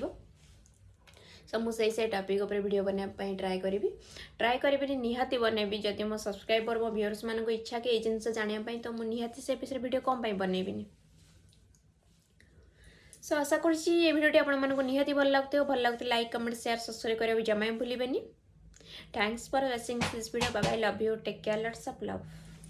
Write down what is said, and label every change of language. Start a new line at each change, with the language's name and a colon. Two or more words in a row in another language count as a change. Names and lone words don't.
Odia: ସୋ ମୁଁ ସେଇ ଟପିକ୍ ଉପରେ ଭିଡ଼ିଓ ବନେଇବା ପାଇଁ ଟ୍ରାଏ କରିବିନି, ନିହାତି ବନେଇବି। ଯଦି ମୋ ସବସ୍କ୍ରାଇବର, ମୋ ଭିଉଅର୍ସ ମାନଙ୍କୁ ଇଚ୍ଛା କି ଏଇ ଜିନିଷ ଜାଣିବା ପାଇଁ, ତ ମୁଁ ନିହାତି ସେ ବିଷୟରେ ଭିଡ଼ିଓ କ'ଣ ପାଇଁ ବନେଇବିନି। ସୋ ଆଶା କରୁଛି ଏ ଭିଡ଼ିଓଟି ଆପଣମାନଙ୍କୁ ନିହାତି ଭଲ ଲାଗୁଥିବ। ଭଲ ଲାଗୁଥିଲେ
English: like, comment, share, subscribe
Odia: କରିବାକୁ ଜମା ଭୁଲିବେନି।
English: Thanks for watching this video. Bye bye. Love you. Take care. Lots of love.